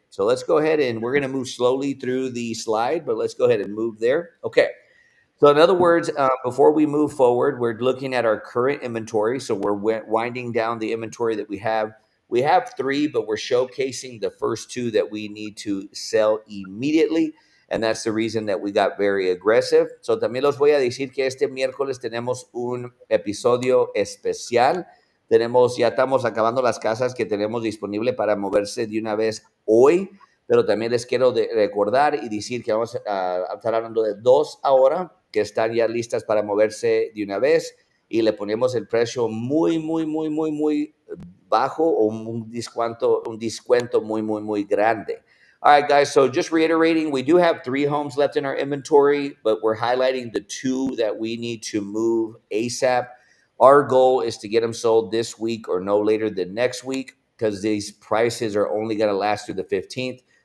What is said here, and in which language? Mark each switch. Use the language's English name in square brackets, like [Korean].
[English] So let's go ahead and we're going to move slowly through the slide, but let's go ahead and move there. Okay. So, in other words, before we move forward, we're looking at our current inventory. So, we're winding down the inventory that we have. We have three, but we're showcasing the first two that we need to sell immediately. And that's the reason that we got very aggressive. [Spanish] So, también los voy a decir que este miércoles tenemos un episodio especial. Ya estamos acabando las casas que tenemos disponible para moverse de una vez hoy, pero también les quiero recordar y decir que vamos a estar hablando de dos ahora que están ya listas para moverse de una vez y le ponemos el precio muy, muy, muy, muy, muy bajo o un descuento muy, muy, muy grande. [English] All right, guys, so just reiterating, we do have three homes left in our inventory, but we're highlighting the two that we need to move ASAP. Our goal is to get them sold this week or no later than next week because these prices are only going to last through the 15th.